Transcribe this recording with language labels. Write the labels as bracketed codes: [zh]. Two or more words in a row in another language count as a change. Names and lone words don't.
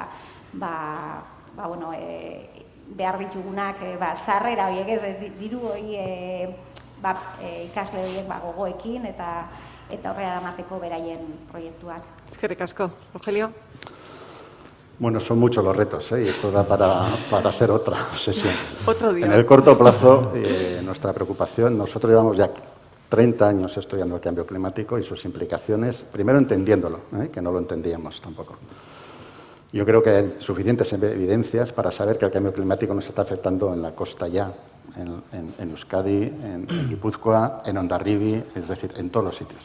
[eu] behar ditugunak sarrera horiek, ez, diru hori ikasle horiek gogoekin eta horrela damateko beraien proiektuak. Eskerrik asko. Rogelio? [es] Bueno, son muchos los retos, y esto da para hacer otra sesión. Otro día. En el corto plazo, nuestra preocupación, nosotros llevamos ya 30 años estudiando el cambio climático y sus implicaciones, primero entendiéndolo, que no lo entendíamos tampoco. Yo creo que hay suficientes evidencias para saber que el cambio climático nos está afectando en la costa ya, en Euskadi, en Guipúzcoa, en Hondarribia, es decir, en todos los sitios.